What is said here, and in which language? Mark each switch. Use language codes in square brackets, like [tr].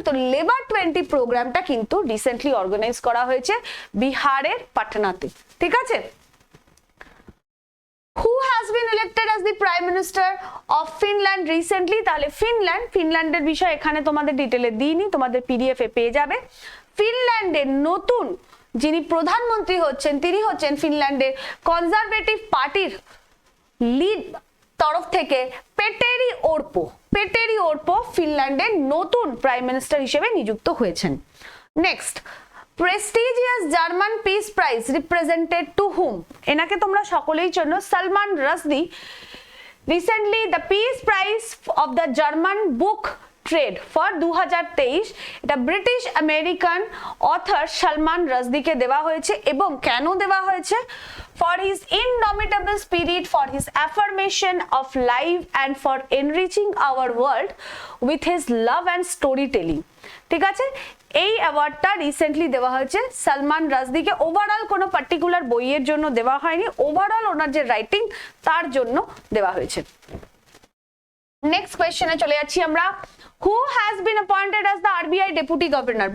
[bn] তো লেবার 20 প্রোগ্রামটা কিন্তু রিসেন্টলি অর্গানাইজ করা হয়েছে বিহারের পাটনাতে, ঠিক আছে। [en] Who has been elected as the Prime Minister of Finland recently? [bn] তাহলে ফিনল্যান্ডের বিষয় এখানে তোমাদের ডিটেলে দিইনি, তোমাদের PDF এ পেয়ে যাবে। ফিনল্যান্ডের নতুন যিনি প্রধানমন্ত্রী হচ্ছেন তিনি হচ্ছেন ফিনল্যান্ডের কনজারভেটিভ পার্টির লিড তরফ থেকে পেটেরি ওরপো ফিনল্যান্ডের নতুন প্রাইম মিনিস্টার হিসেবে নিযুক্ত হয়েছেন। [en] Next, prestigious German peace prize represented to hmm? [bn] এনাকে তোমরা সকলেই চেনো, Salman রাশদি। Recently the peace prize of the German book trade for 2023 এটা ব্রিটিশ আমেরিকান অথর সালমান রাশদিকে দেওয়া হয়েছে। এবং কেন দেওয়া হয়েছে? [en] for his indomitable spirit, for his affirmation of life and for enriching our world with his love and storytelling, [bn] ঠিক আছে। এই অ্যাওয়ার্ডটা রিসেন্টলি দেওয়া হয়েছে সালমান রাশদিকে। ওভারঅল কোনো পার্টিকুলার বইয়ের জন্য দেওয়া হয়নি, ওভারঅল ওনার যে রাইটিং তার জন্য দেওয়া হয়েছে। নেক্সট কোয়েশ্চনে চলে যাচ্ছি আমরা। [en] Who has been appointed as the RBI deputy governor?